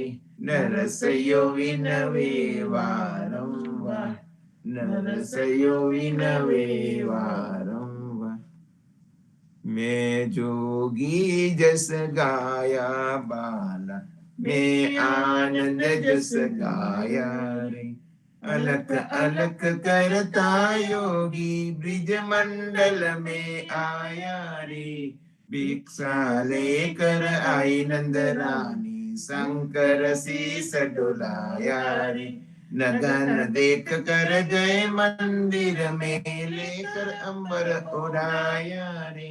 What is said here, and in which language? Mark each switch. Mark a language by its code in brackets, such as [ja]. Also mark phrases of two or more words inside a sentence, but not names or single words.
[gu] નરસૈયો વિનવે વારંવાર, નરસૈયો વિનવે વારંવાર. મેં જોગી જસ ગાયા બાલા, મેં આનંદ જસ ગાયા રે. [hi] अलख अलख करता योगी ब्रिज मंडल में आया रे. भिक्षा लेकर आई नंद रानी, शंकर शीस डुलाया रे. नगन देख कर गए मंदिर में, लेकर अंबर उड़ाया रे.